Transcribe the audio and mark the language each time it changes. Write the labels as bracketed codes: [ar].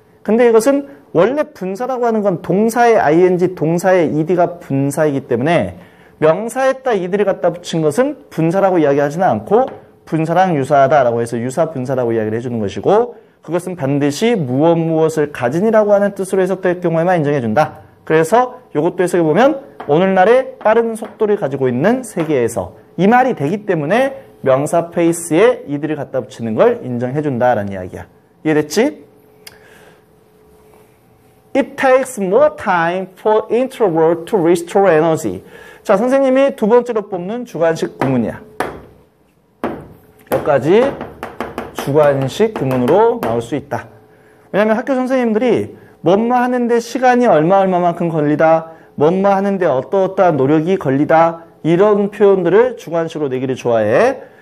[ko] 근데 이것은 원래 분사라고 하는 건 동사의 ing, 동사의 ed가 분사이기 때문에 명사에다 이들을 갖다 붙인 것은 분사라고 이야기하지는 않고 분사랑 유사하다라고 해서 유사분사라고 이야기를 해주는 것이고 그것은 반드시 무엇을 가진이라고 하는 뜻으로 해석될 경우에만 인정해준다. 그래서 이것도 해석해보면 오늘날의 빠른 속도를 가지고 있는 세계에서 이 말이 되기 때문에 명사 페이스에 이들을 갖다 붙이는 걸 인정해준다라는 이야기야. 이해됐지? [en] It takes more time for introvert to restore energy. [ko] 자, 선생님이 두 번째로 뽑는 주관식 구문이야. 여기까지 주관식 구문으로 나올 수 있다. 왜냐하면 학교 선생님들이 뭐뭐 하는데 시간이 얼마만큼 걸리다, 뭐뭐 하는데 어떠어떠한 노력이 걸리다 이런 표현들을 주관식으로 내기를 좋아해.